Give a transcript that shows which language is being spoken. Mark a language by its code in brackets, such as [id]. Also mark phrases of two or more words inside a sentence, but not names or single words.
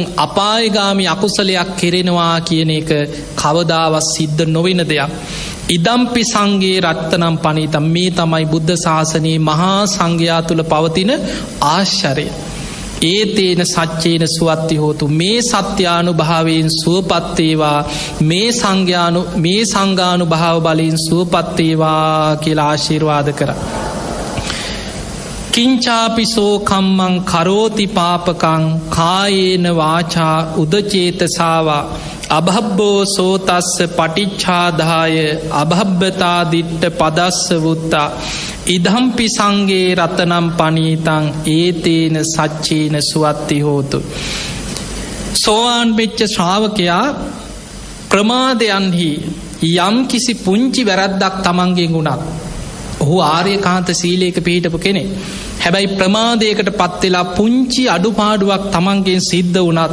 [si] අපායගාමි අකුසලයක් කෙරෙනවා කියන එක කවදාවත් සිද්ධ නොවෙන දෙයක් [pi] ඉදම්පි සංගේ රත්තනම් පනීතම් [si] මේ තමයි බුද්ධ ශාසනයේ මහා සංඝයා තුළ පවතින ආශ්චර්යය [pi] ඒතේන සච්චේන සුවත්ති හෝතු [si] මේ සත්‍යානුභාවයෙන් සුවපත් වේවා මේ සංඝානුභාව බලයෙන් සුවපත් වේවා කියලා ආශිර්වාද කරා [pi] කිංචාපිසෝ කම්මං කරෝති පාපකං කායේන වාචා උදචේතසාවා අභබ්බෝ සෝතස්ස පටිච්ඡාදාය අභබ්බතා දිට්ඨ පදස්ස වුත්තා ඉදම්පි සංගේ රතනම් පනීතං ඒතේන සච්චේන සුවත්ති හෝතු [si] සෝවාන් වෙච්ච ශ්‍රාවකයා ප්‍රමාදයන්හි යම් කිසි පුංචි වැරද්දක් තමන්ගෙන් වුණත් ඔහු ආර්යකාන්ත සීලයක පිහිටපු කෙනෙක් හැබැයි ප්‍රමාදයකට පත්වෙලා පුංචි අඩුපාඩුවක් තමන්ගෙන් සිද්ධ වුණත්